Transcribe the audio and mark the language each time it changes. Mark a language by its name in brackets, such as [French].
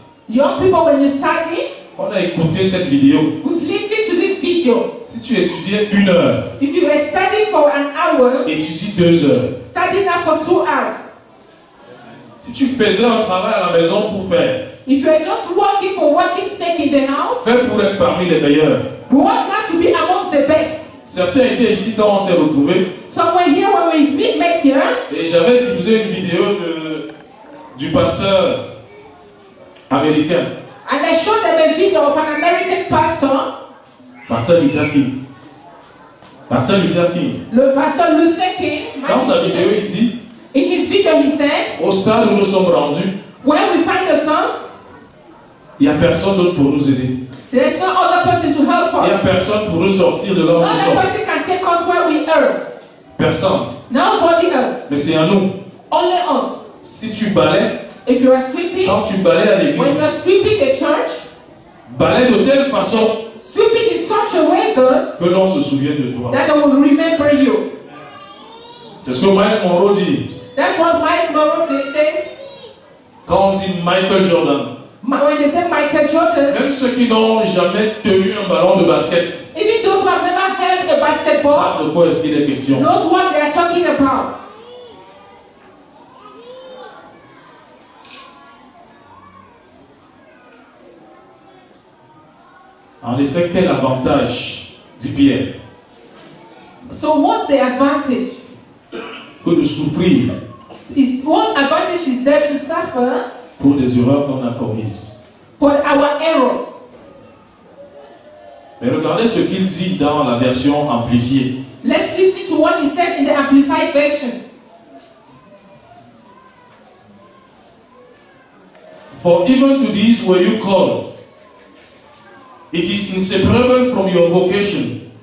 [English] Young people, when you study, [French] on a écouté cette vidéo. [English] we've listened to this video. [French] Si tu étudiais 1 heure, [English] If you were studying for an hour, [French] étudie 2 heures. [English] study now for 2 hours. [French] Si tu faisais un travail à la maison pour faire, [English] If you are just working for working sake in the house, [French] fais pour être parmi les meilleurs. [English] we want not to be amongst the best. [French] Certains étaient ici quand on s'est retrouvés [English] Somewhere here when we met here, [French] et j'avais diffusé une vidéo du pasteur américain. [English] and I showed them a video of an American pastor Martin Luther King. Martin Luther King. [French] Le pasteur Luther King, Dans sa vidéo, il dit, [English] in his video he said, [French] au stade où nous sommes rendus, [English] where we find ourselves, [French] il n'y a personne d'autre pour nous aider. [English] there is no other person to help [French] Il n'y a [English] us. [French] personne pour nous sortir de là où [English] No [French] nous [English] other [French] sommes. [English] person can take us where we are. [French] Personne. [English] Nobody else. [French] Mais c'est à nous. [English] Only us. [French] Si tu balais, [English] If you are sweeping, [French] quand tu balais à [English] when you are [French] l'église, [English] sweeping the church, [French] balais de telle façon [English] sweep it in such a way that [French] que l'on se souvienne de toi. [English] they will remember you. [French] C'est ce que Miles Monroe dit. [English] That's what Mike Monroe says. [French] Quand on dit Michael Jordan, [English] When they say Michael Jordan, [French] même ceux qui n'ont jamais tenu un ballon de basket, [English] even those who have never held a basketball, [French] savent de quoi est-ce qu'il est question. [English] knows what they are talking about. [French] En effet, quel avantage, dit Pierre, [English] So what's the advantage? [French] que de souffrir [English] What advantage is there to suffer [French] pour des erreurs qu'on a commises. [English] for our errors? [French] Mais regardez ce qu'il dit dans la version amplifiée. [English] Let's listen to what he said in the Amplified Version. For even to these were you called. It is inseparable from your vocation.